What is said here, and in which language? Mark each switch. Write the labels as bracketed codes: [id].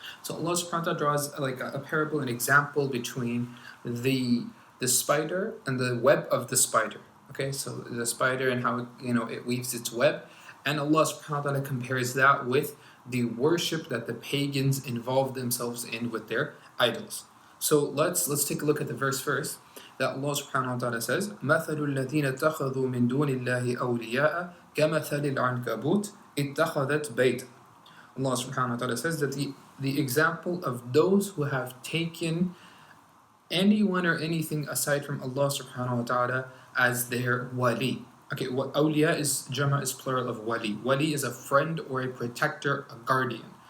[en] So Allah subhanahu wa ta'ala draws like a parable, an example between the spider and the web of the spider. Okay, so the spider and how it weaves its web, and Allah subhanahu wa ta'ala compares that with the worship that the pagans involve themselves in with their idols. So let's take a look at the verse first. That Allah subhanahu wa ta'ala says, [ar] مَثَلُ الَّذِينَ اتَّخَذُوا مِن دُونِ اللَّهِ أَوْلِيَاءَ كَمَثَلِ الْعَنْكَبُوتِ اتَّخَذَتْ بَيْتًا. [en] Allah subhanahu wa ta'ala says that the example of those who have taken anyone or anything aside from Allah subhanahu wa ta'ala as their wali. Okay, what awliya is, jama is plural of wali. Wali is a friend or a protector, a guardian.